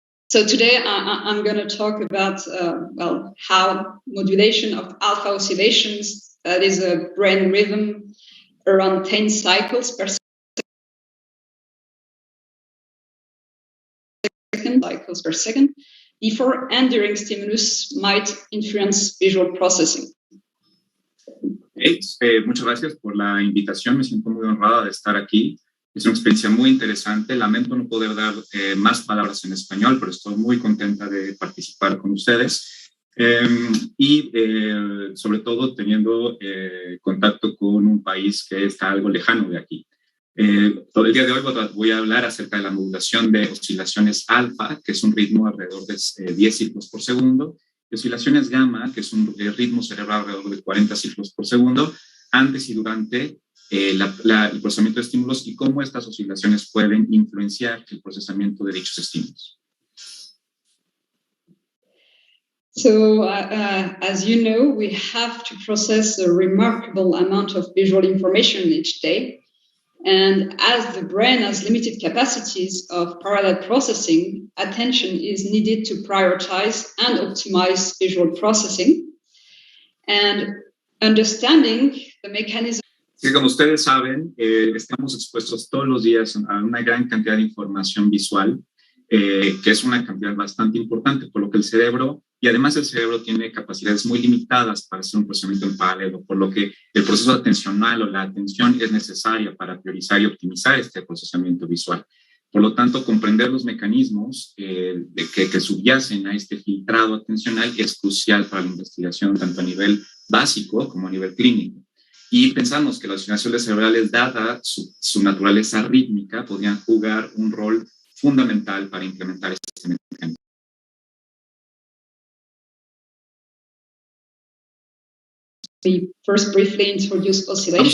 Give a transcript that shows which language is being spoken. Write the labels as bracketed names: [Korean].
[English] So today I'm going to talk about how modulation of alpha oscillations, that is a brain rhythm around 10 cycles per second, before and during stimulus might influence visual processing. [Spanish] Muchas gracias por la invitación. Me siento muy honrada de estar aquí. Es una experiencia muy interesante. Lamento no poder dar más palabras en español, pero estoy muy contenta de participar con ustedes. Y sobre todo teniendo contacto con un país que está algo lejano de aquí. Todo el día de hoy voy a hablar acerca de la modulación de oscilaciones alfa, que es un ritmo alrededor de 10 ciclos por segundo, y oscilaciones gamma, que es un ritmo cerebral alrededor de 40 ciclos por segundo, antes y durante el procesamiento de estímulos y cómo estas oscilaciones pueden influenciar el procesamiento de dichos estímulos. [English] So, as you know, we have to process a remarkable amount of visual information each day. And as the brain has limited capacities of parallel processing, attention is needed to prioritize and optimize visual processing. And understanding the mechanism. [Spanish] Sí, como ustedes saben, estamos expuestos todos los días a una gran cantidad de información visual, que es una cantidad bastante importante, por lo que el cerebro, y además el cerebro tiene capacidades muy limitadas para hacer un procesamiento en paralelo, por lo que el proceso atencional o la atención es necesaria para priorizar y optimizar este procesamiento visual. Por lo tanto, comprender los mecanismos que subyacen a este filtrado atencional es crucial para la investigación, tanto a nivel básico como a nivel clínico. Y pensamos que las oscilaciones cerebrales, dada su naturaleza rítmica, podrían jugar un rol fundamental para implementar este mecanismo. [English] We first briefly introduce oscillations.